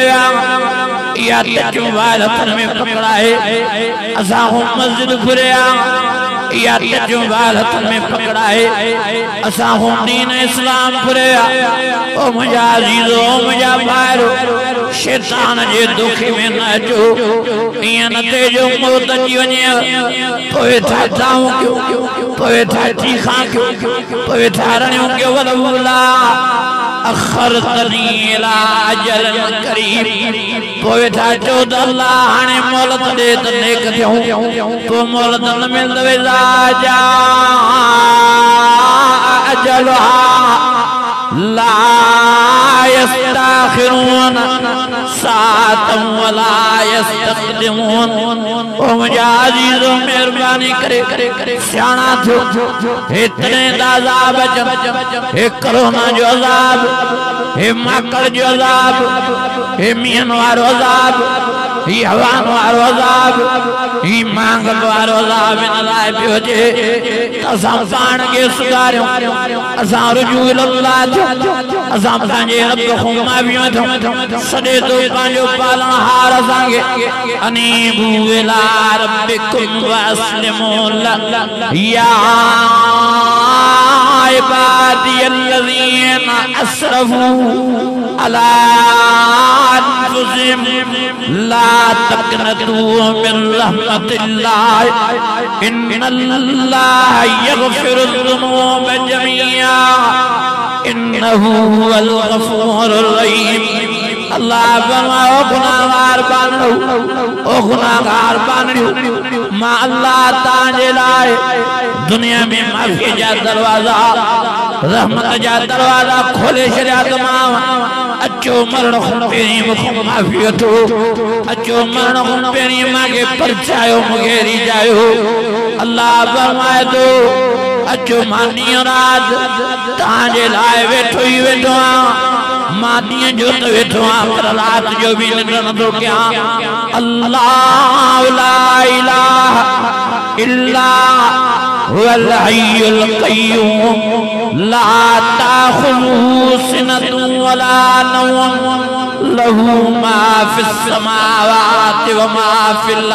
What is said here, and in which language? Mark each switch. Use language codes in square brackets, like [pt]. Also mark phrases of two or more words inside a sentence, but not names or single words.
[sd] विया या टच मोबाइल हथ में पकड़ाए असां हो मस्जिद फुरे विया या टच मोबाइल हथ में पकड़ाए असां हो दीन इस्लाम फुरे विया ओ मुंहिंजा अज़ीज़ो मुंहिंजा भाइरो शैतान जे दुखे में न अचो ईअं न थिए जो मौत अची वञे पोइ था थाऊं कयो पोइ था चीखां कयो पोइ था रड़ियूं कयो वलौला [ar] أخرتني إلى أجل قريب [sd] पोइ था चओ त अल्लाह हाणे मोहलत ॾे त नेक थियूं पोइ मोहलत न मिलंदव [ar] إذا جاء أجلها لا يستأخرون ساعة ولا يستقدمون [sd] ओ मुंहिंजा अज़ीज़ो महिरबानी करे सियाणा थियो हेतरे अज़ाब अचनि हे कोरोना जो अज़ाब हे माकड़ जो अज़ाब हे मीहन वारो अज़ाब ही हवान वारो अज़ाब ही मांगल वारो अज़ाब इन लाइ पियो अचे त असां पाण खे सुधारियूं असां [ar] رجوع إلى الله [sd] थियो असां पंहिंजे रब खां माफ़ी वठूं सॾे थो पंहिंजो पालनहार असांखे [ar] أنيبوا إلى ربكم وأسلموا له يا عبادي الذين أسرفوا على أنفسهم لا تقنطوا من رحمة الله إن الله يغفر الذنوب جميعا إنه هو الغفور الرحيم [sd] अल्लाह फरमाओ गुनाहगार बानड़ियो मां अल्लाह तांजे लाए दुनिया में माफी जा दरवाजा रहमत जा दरवाजा खोले छड़िया तमाम अचो मरण खां पहिरीं मूंखे माफ़ी वठो अचो मरण खां पहिरीं मूंखे परचायो मुगेरी जायो अल्लाह फरमाए थो अचो मां ॾींहुं राति तव्हांजे लाइ वेठो ई वेठो आहियां मां ॾींहं जो त वेठो आहियां पर राति जो बि निंड नथो कयां [ar] الله لا إله إلا هو الحي القيوم لا تأخذه سنة ولا نوم له ما في السماوات وما في